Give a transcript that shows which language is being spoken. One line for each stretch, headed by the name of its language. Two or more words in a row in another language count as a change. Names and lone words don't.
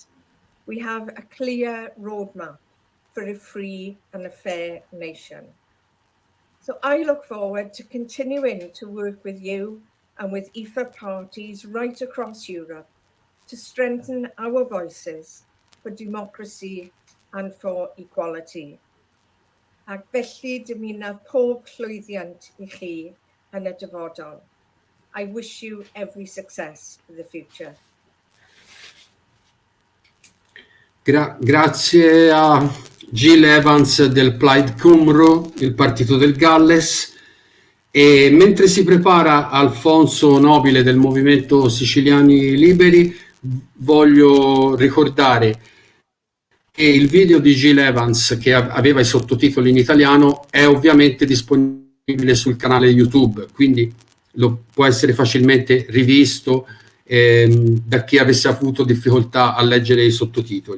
English: We have a clear roadmap for a free and a fair nation. So I look forward to continuing to work with you and with IFA parties right across Europe to strengthen our voices for democracy and for equality.
Welsh: Ac felly dymuno pob llwyddiant I chi yn y dyfodol.
English: I wish you every success for the future.
Italian: Grazie a Jill Evans del Plaid Cymru, il partito del Galles. E mentre si prepara Alfonso Nobile del Movimento Siciliani Liberi, voglio ricordare che il video di Jill Evans, che aveva i sottotitoli in italiano, è ovviamente disponibile sul canale YouTube, quindi può essere facilmente rivisto da chi avesse avuto difficoltà a leggere i sottotitoli.